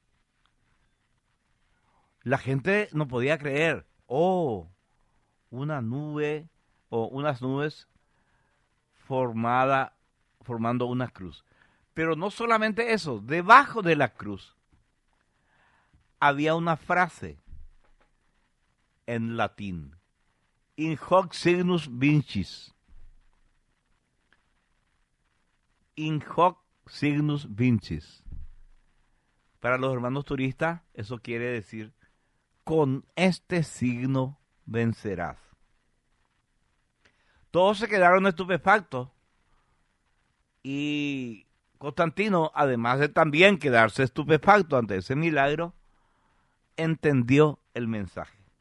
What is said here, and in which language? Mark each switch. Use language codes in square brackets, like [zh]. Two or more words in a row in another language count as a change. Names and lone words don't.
[es] La gente no podía creer, una nube o unas nubes formando una cruz. Pero no solamente eso, debajo de la cruz había una frase en latín: [la] In hoc signus vincis. In hoc signus vincis. [es] Para los hermanos turistas, eso quiere decir: con este signo vencerás. Todos se quedaron estupefactos y Constantino, además de también quedarse estupefacto ante ese milagro, entendió el mensaje.